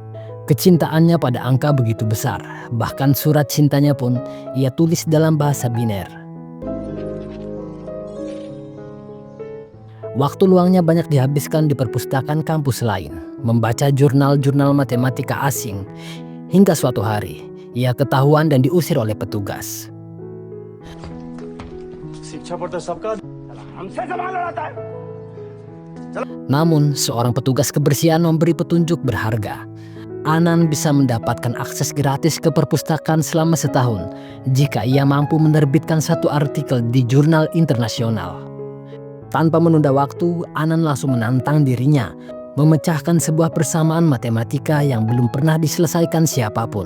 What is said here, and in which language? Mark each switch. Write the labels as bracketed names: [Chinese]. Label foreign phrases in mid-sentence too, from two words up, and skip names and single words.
[Indonesian] Kecintaannya pada angka begitu besar, bahkan surat cintanya pun ia tulis dalam bahasa biner. Waktu luangnya banyak dihabiskan di perpustakaan kampus lain, membaca jurnal-jurnal matematika asing, hingga suatu hari ia ketahuan dan diusir oleh petugas. [Hindi] शिक्षा पर तो सबका हमसे सवाल उठाता है। [Indonesian] Namun, seorang petugas kebersihan memberi petunjuk berharga. Anand bisa mendapatkan akses gratis ke perpustakaan selama setahun jika ia mampu menerbitkan satu artikel di jurnal internasional. Tanpa menunda waktu, Anand langsung menantang dirinya memecahkan sebuah persamaan matematika yang belum pernah diselesaikan siapapun.